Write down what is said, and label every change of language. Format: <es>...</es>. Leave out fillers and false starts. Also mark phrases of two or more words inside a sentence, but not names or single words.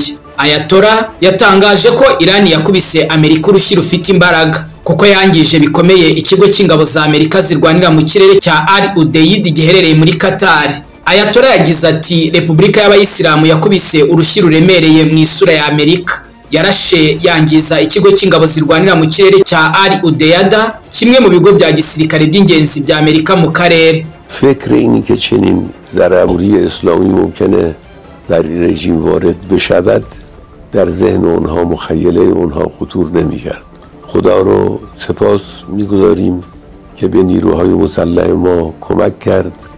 <rw>Ayatollah yatangaje ko Iran yakubise Amerika urushyi rufite imbaraga kuko yangije bikomeye ikigo cy'ingabo za Amerika zirwanira mu kirere cya Al Udeid giherereye muri Qatar. Ayatollah yagize ati Repubulika y'Abayisilamu yakubise urushyi ruremereye mu isura ya Amerika. Yarashe yangiza ikigo cy'ingabo zirwanira mu kirere cya Al Udeid, kimwe mu bigo bya gisirikare by'ingenzi bya Amerika mu karere.</rw> <fa>فکر اینی که چنین ضربه‌ای اسلامی ممکنه بر رژیم وارد بشود در ذهن اونها مخیله اونها خطور نمی‌کرد. خدا رو سپاس می‌گذاریم که به نیروهای مسلح ما کمک کرد.</fa>